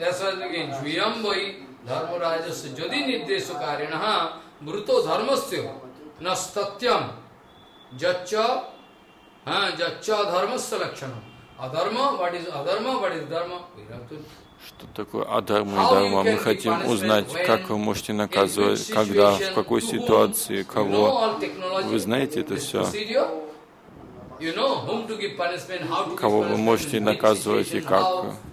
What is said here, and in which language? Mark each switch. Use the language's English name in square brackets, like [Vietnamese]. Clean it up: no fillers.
[Russian] Что такое адхарма и дхарма? Мы хотим узнать, как вы можете наказывать, когда, в какой ситуации, кого. Вы знаете это все? [English] You know whom to give punishment, how to give punishment. [Russian] Кого вы можете наказывать и как?